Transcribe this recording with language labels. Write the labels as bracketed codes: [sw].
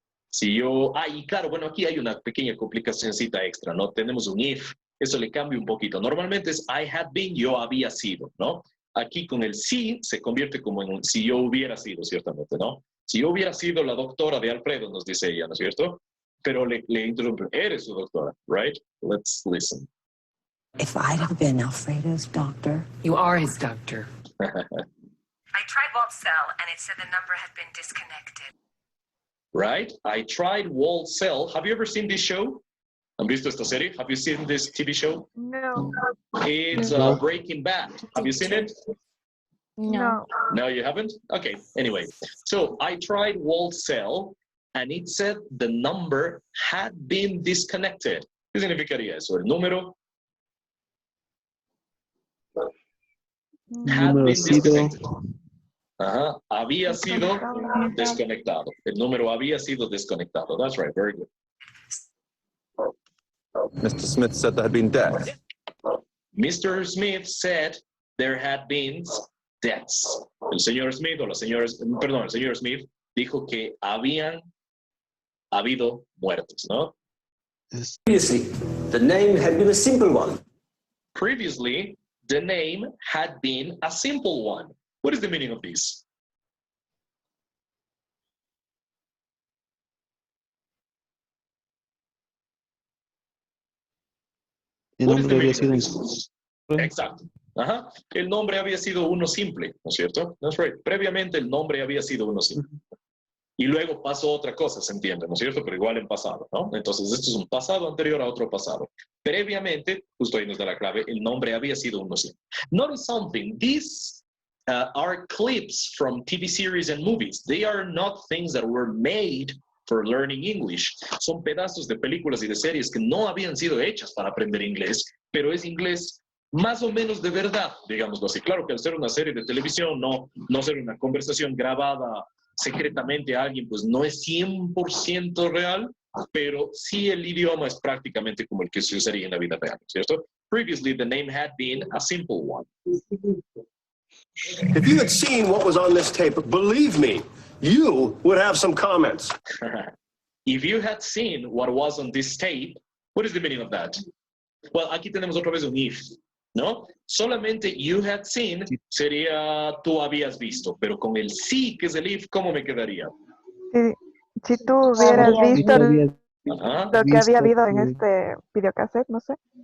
[es] Si yo, y claro, bueno, aquí hay una pequeña complicacióncita extra, ¿no? Tenemos un if, eso le cambia un poquito. Normalmente es [en] I had been, [es] yo había sido, ¿no? Aquí con el si se convierte como en un si yo hubiera sido, ciertamente, ¿no? Si yo hubiera sido la doctora de Alfredo, nos dice ella, ¿no es cierto? Pero le interrumpe, eres su doctora, [en] right? Let's listen. If I'd have been Alfredo's doctor. You are his doctor. I tried Walt's cell, and it said the number had been disconnected. Right? I tried Walt's cell. Have you ever seen this show? [es] ¿Han visto esta serie? [en] Have you seen this TV show? No. It's Breaking Bad. Have you seen it? No. No, you haven't? Okay, anyway. So I tried Walt's cell, and it said the number had been disconnected. [es] ¿Qué significaría eso? El número [en] had been disconnected. [es] Ajá, había sido desconectado. El número había sido desconectado. [en] That's right, very good. Mr. Smith said there had been deaths. Mr. Smith said there had been deaths. [es] El señor Smith, o la señora, perdón, el señor Smith dijo que habían habido muertes, ¿no? [en] Previously, the name had been a simple one. Previously, the name had been a simple one. What is the meaning of this? [es] El nombre había sido Exacto. Ajá. El nombre había sido uno simple, ¿no es cierto? [en] That's right. [es] Previamente el nombre había sido uno simple. Y luego pasó otra cosa, se entiende, ¿no es cierto? Pero igual en pasado, ¿no? Entonces, esto es un pasado anterior a otro pasado. Previamente, justo ahí nos da la clave, el nombre había sido uno así. [en] Notice something, these are clips from TV series and movies. They are not things that were made for learning English. [es] Son pedazos de películas y de series que no habían sido hechas para aprender inglés, pero es inglés más o menos de verdad, digámoslo así. Claro que al ser una serie de televisión, no ser una conversación grabada secretamente a alguien, pues no es 100% real, pero sí el idioma es prácticamente como el que se usaría en la vida real, ¿cierto? [en] Previously, the name had been a simple one. If you had seen what was on this tape, believe me, you would have some comments. If you had seen what was on this tape, what is the meaning of that? Well, [es] aquí tenemos otra vez un if, ¿no? Solamente [en] you had seen [es] sería tú habías visto, pero con el sí, que es el if, ¿cómo me quedaría? Si tú hubieras visto Ajá. lo que había habido en este videocassette, no sé.